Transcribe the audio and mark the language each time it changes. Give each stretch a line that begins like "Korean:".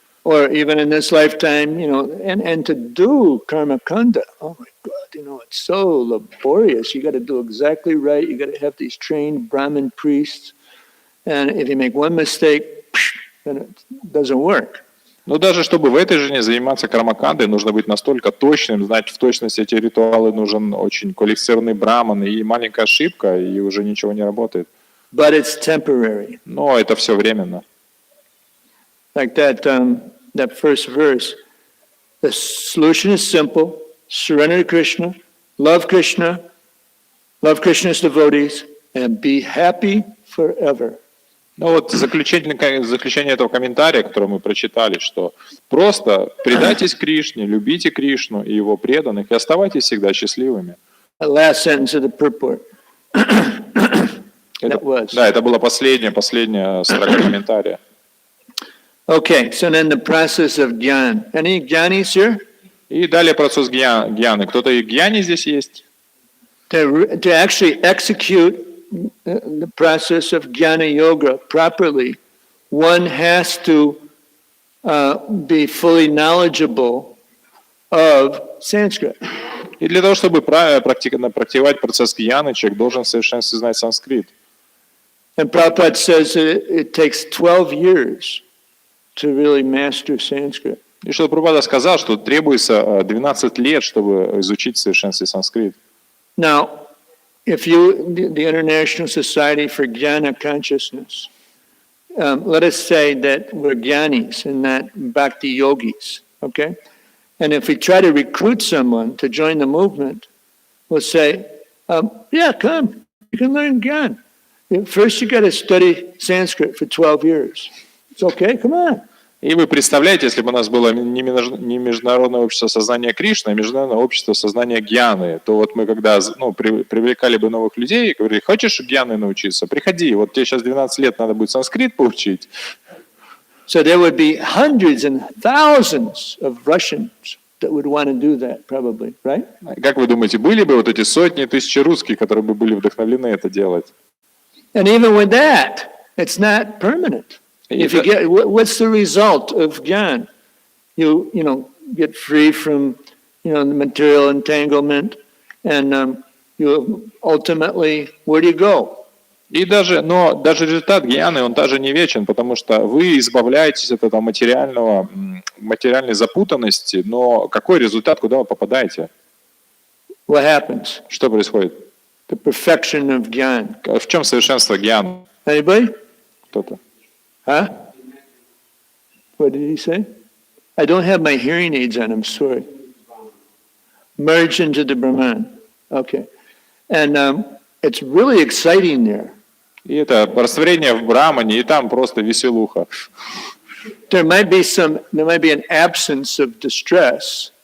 English: Or even in this lifetime, and to do Karmakanda, oh my God, it's so laborious. You got to do exactly right. You got to have these trained Brahmin priests, and if you make one mistake, then it doesn't work.
Russian: Но даже чтобы в этой жизни заниматься кармакандой, нужно быть настолько точным, знать в точности эти ритуалы, нужен очень квалифицированный браман, и маленькая ошибка, и уже ничего не работает.
English: But it's temporary.
Russian: Но это все временно.
English: Like that first verse, the solution is simple: surrender to Krishna, love Krishna's devotees, and be happy forever.
Russian: Ну вот заключение этого комментария, который мы прочитали, что просто предайтесь Кришне, любите Кришну и его преданных, и оставайтесь всегда счастливыми.
English: The last sentence of the purport.
Russian: Да, это была последняя строка комментария.
English: Okay, so then the process of Gyan. Any Gyanis here?
Russian: И далее процесс гьяны. Кто-то и гьяни здесь есть?
English: To actually execute the process of Jnana Yoga properly, one has to be fully knowledgeable of Sanskrit.
Russian: И для того, чтобы правильно практиковать процесс гьяны, человек должен в совершенстве знать санскрит.
English: And Prabhupada says that it takes 12 years to really master Sanskrit.
Russian: И что Прабхупада сказал, что требуется 12 лет, чтобы изучить в совершенстве санскрит.
English: Now, if the International Society for Jnana Consciousness, let us say that we're Jnanis and not Bhakti Yogis, okay? And if we try to recruit someone to join the movement, we'll say, yeah, come, you can learn Jnana. First, you got to study Sanskrit for 12 years. It's okay, come on.
Russian: И вы представляете, если бы у нас было не Международное общество сознания Кришны, а Международное общество сознания Гьяны, то вот мы когда привлекали бы новых людей и говорили: хочешь Гьяны научиться? Приходи, вот тебе сейчас 12 лет надо будет санскрит поучить.
English: So there would be hundreds and thousands of Russians that would want to do that, probably, right?
Russian: Как вы думаете, были бы вот эти сотни тысяч русских, которые бы были вдохновлены это делать?
English: And even with that, it's not permanent. If you get, what's the result of Jnana? You get free from, the material entanglement, and you ultimately, where do you go?
Russian: Но даже результат гьяны, он даже не вечен, потому что вы избавляетесь от этого материальной запутанности, но какой результат, куда вы попадаете?
English: What happens?
Russian: Что происходит?
English: The perfection of Jnana.
Russian: В чем совершенство гьяны?
English: Anybody?
Russian: Кто-то?
English: Huh? What did he say? I don't have my hearing aids on, I'm sorry. Merge into the Brahman. Okay. And it's really exciting there.
Russian: И это растворение в Брамане, и там просто веселуха.
English: There might be an absence of distress.